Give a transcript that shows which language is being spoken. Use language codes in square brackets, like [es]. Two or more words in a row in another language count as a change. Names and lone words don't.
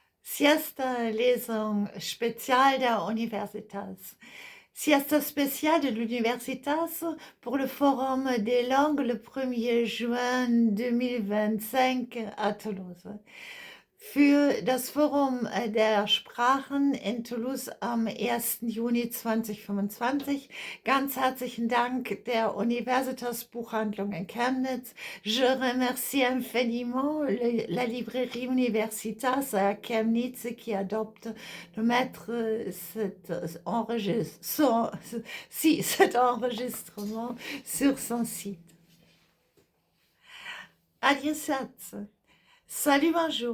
[de] Siesta Lesung Spezial der Universitas. [fr] Siesta spéciale de l'Universitas pour le Forum des langues le 1er juin 2025 à Toulouse. [de] Für das Forum der Sprachen in Toulouse am 1. Juni 2025 ganz herzlichen Dank der Universitas Buchhandlung in Chemnitz. [fr] Je remercie infiniment la librairie Universitas à Chemnitz qui adopte de mettre cet enregistrement sur son site. Adieu, salut, bonjour.